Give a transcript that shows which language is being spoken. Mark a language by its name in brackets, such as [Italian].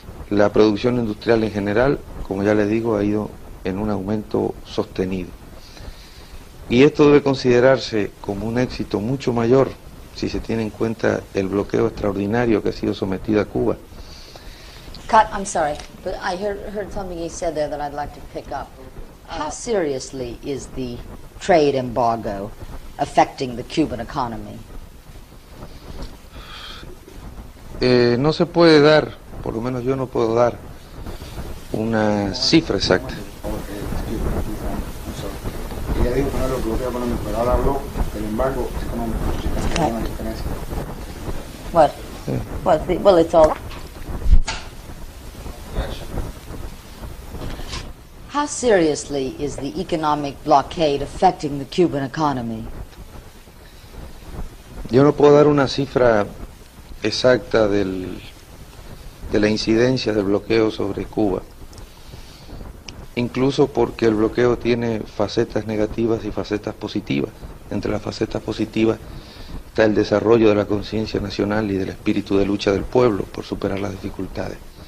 [Spanish] La producción industrial en general, como ya le digo, ha ido en un aumento sostenido. Y esto debe considerarse como un éxito mucho mayor si se tiene en cuenta el bloqueo extraordinario que ha sido sometido a Cuba. [English] Cut, I'm sorry, but I heard something he said there that I'd like to pick up. How seriously is the trade embargo affecting the Cuban economy? [Spanish] No se puede dar, por lo menos yo no puedo dar, una cifra exacta. Ella dijo que no era el bloqueo económico, pero ahora habló del embargo económico. Si hay una diferencia. [English] Well, it's all. How seriously is the economic blockade affecting the Cuban economy? [Spanish] Yo no puedo dar una cifra exacta de la incidencia del bloqueo sobre Cuba, incluso porque el bloqueo tiene facetas negativas y facetas positivas. Entre las facetas positivas está el desarrollo de la conciencia nacional y del espíritu de lucha del pueblo por superar las dificultades.